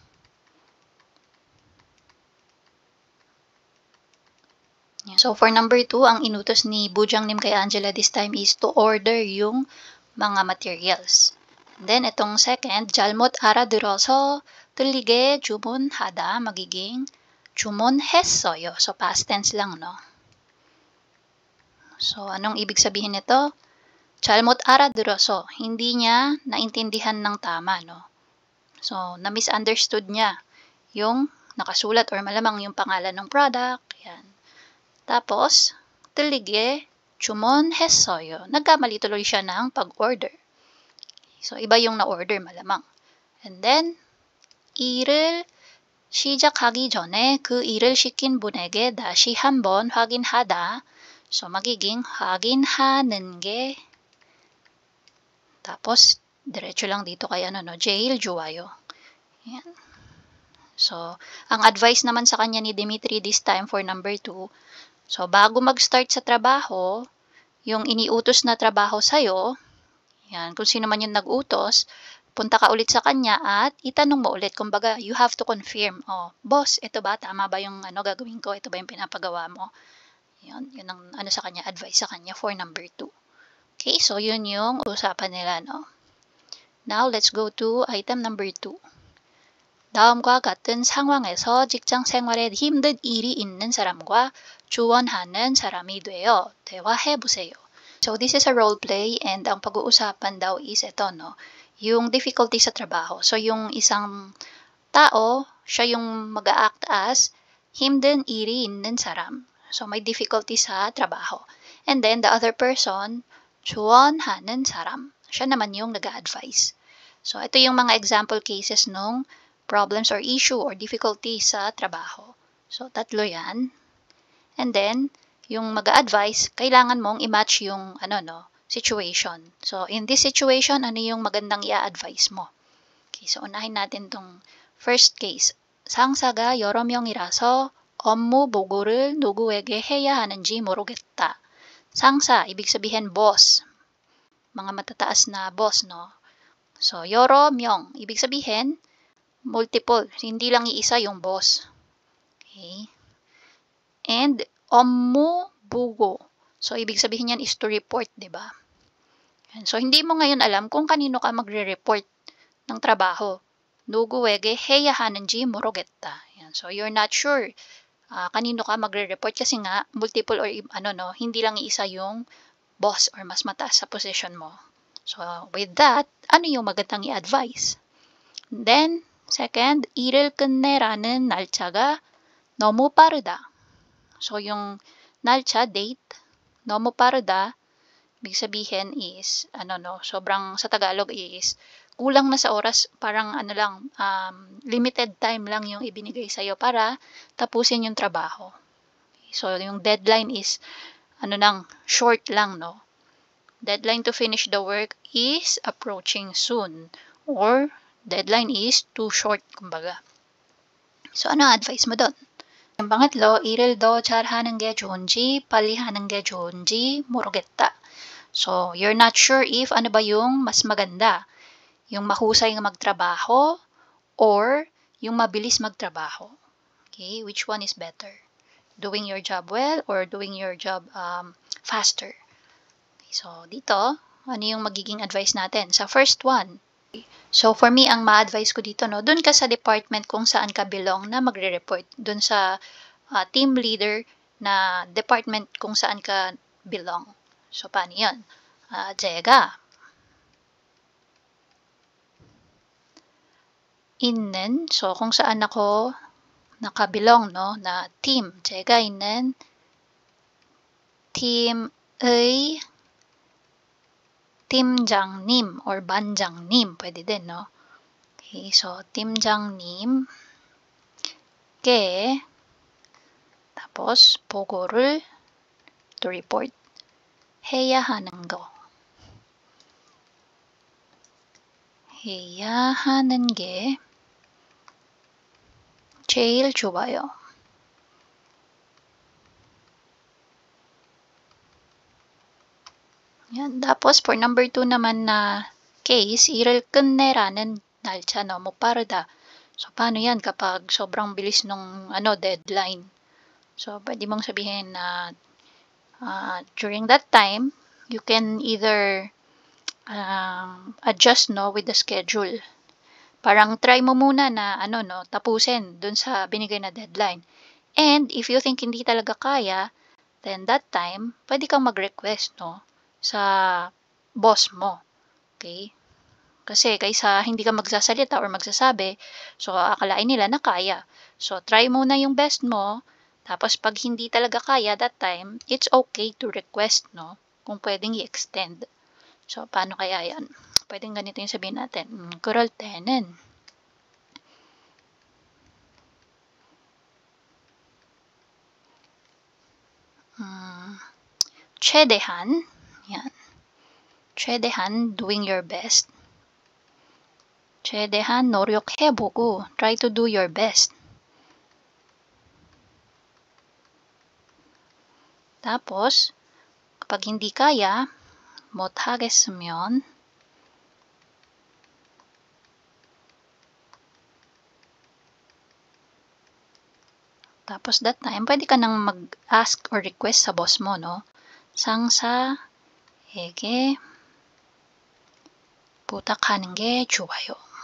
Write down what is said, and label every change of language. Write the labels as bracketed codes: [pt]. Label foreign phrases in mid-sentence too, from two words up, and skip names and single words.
[en] So, for number 2, [tl] ang inutos ni Bujangnim kay Angela [en] this time is to order [tl] yung mga materials. [en] And then, itong second, [ko] 잘못 알아들어서 틀리게 주문하다, magiging 주문했어요. [en] So, past tense [tl] lang, no? So, anong ibig sabihin nito? [ko] 잘못 알아들어서, [tl] hindi niya naintindihan ng tama, no? So, na-misunderstood niya yung nakasulat or malamang yung pangalan ng product, yan. Tapos, [ko] 틀리게 주문했어요. [tl] Nagkamali tuloy siya ng pag-order. So, iba yung na-order malamang. [en] And then, [ko] 일을 시작하기 전에 그 일을 시킨 분에게 다시 한번 확인하다. So, magiging 확인하는 게. [tl] Tapos, diretso lang dito kay jail, 좋아요. Yan. So, ang advice naman sa kanya ni Dimitri [en] this time for number 2, [tl] so, bago mag-start sa trabaho, yung iniutos na trabaho sa'yo, yan, kung sino man yung nag-utos, punta ka ulit sa kanya at itanong mo ulit. Kumbaga, [en] you have to confirm. [tl] Oh, boss, ito ba? Tama ba yung gagawin ko? Ito ba yung pinapagawa mo? Yun ang sa kanya, advice sa kanya [en] for number 2. [tl] Okay, so yun yung usapan nila, no? [en] Now, let's go to item number 2. [ko] 다음과 같은 상황에서 직장 생활에 힘든 일이 있는 사람과 조언하는 사람이 되어 대화해 보세요. [en] So this is a role play and [tl] ang pag-uusapan daw is ito, no? Yung difficulty sa trabaho. So yung isang tao, siya yung mag-a-act as [ko] 힘든 일이 있는 사람. [tl] So may difficulty sa trabaho. [en] And then the other person, [ko] 조언하는 사람. [tl] Siya naman yung nag-a-advise. So ito yung mga [en] example cases [tl] nung [en] problems or issue or difficulty [tl] sa trabaho. So, 3 yan. And then, yung mag-a-advise, kailangan mong i-match yung situation. [en] So, in this situation, [tl] ano yung magandang i-advise mo? Okay, so unahin natin tong [en] first case. [ko] 상사가 여러 명이라서 업무 보고를 누구에게 해야 하는지 모르겠다. 상사, [tl] ibig sabihin boss. Mga matataas na boss, no? So, [ko] 여러 명, [tl] ibig sabihin multiple, hindi lang iisa yung boss. [en] Okay? And [ko] 업무 보고. [tl] So, ibig sabihin yan [en] is to report, [tl] di ba? So, hindi mo ngayon alam kung kanino ka magre-report ng trabaho. [ko] 누구에게 해야 하는지 모르겠다. [tl] Yan. [en] So, you're not sure [tl] kanino ka magre-report kasi nga multiple or hindi lang iisa yung boss or mas mataas sa position mo. [en] So, with that, [tl] ano yung magandang i-advise? [en] Then, second, [ko] 일을 끝내라는 날짜가 너무 빠르다. So, yung 날짜, date, 너무 빠르다, [tl] ibig sabihin is, sobrang sa Tagalog is, kulang na sa oras, parang ano lang, limited time lang yung ibinigay sa'yo para tapusin yung trabaho. So, yung deadline is, ano lang, short lang, no? [en] Deadline to finish the work is approaching soon. Or, deadline is too short, [tl] kumbaga. So, ano advice mo doon? yung pangatlo, [ko] 일을 더 잘하는 게 좋은지, 빨리 하는 게 좋은지 모르겠다. [en] So, you're not sure if [tl] ano ba yung mas maganda. Yung mahusay magtrabaho or yung mabilis magtrabaho. [en] Okay, which one is better? Doing your job well or doing your job faster? Okay, so, [tl] dito, ano yung magiging advice natin? [en] Sa first one, so, for me, [tl] ang ma-advise ko dito, no, dun ka sa department kung saan ka belong na magre-report. Dun sa [en] team leader [tl] na department kung saan ka belong. So, paano yan? [ko] 제가 있는, [tl] so kung saan ako nakabilong, no, na team. [ko] 제가 있는 팀의 팀장님 or 반장님, [tl] pwede din, no? [ko] Okay, so 팀장님께 tapos 보고를 [en] to report [ko] 해야 하는 거. 해야 하는 게 제일 좋아요. [tl] Yan. Tapos, for number 2 naman na case, [ko] 일을 끝내라는 날짜 너무 빠르다. [tl] So, paano yan kapag sobrang bilis nung deadline? [en] So, [tl] pwede mong sabihin na [en] during that time, you can either adjust with the schedule. [tl] Parang try mo muna na tapusin dun sa binigay na deadline. [en] And if you think [tl] hindi talaga kaya, [en] then that time, [tl] pwede kang mag-request, sa boss mo. [en] Okay? [tl] Kasi kaysa hindi ka magsasalita or magsasabi, so akalain nila na kaya. So try muna yung best mo, tapos pag hindi talaga kaya [en] that time, it's okay to request, [tl] kung pwedeng i-extend. So paano kaya yan? Pwedeng ganito yung sabihin natin. [ko] 그럴 때는 최대한 yan. [en] 최대한 doing your best. [ko] 최대한 노력해보고 [en] try to do your best. [tl] Tapos, kapag hindi kaya, 못하겠으면 tapos [en] that time, [tl] pwede ka nang mag-ask or request sa boss mo, [ko] 상사에게 부탁하는 게 좋아요.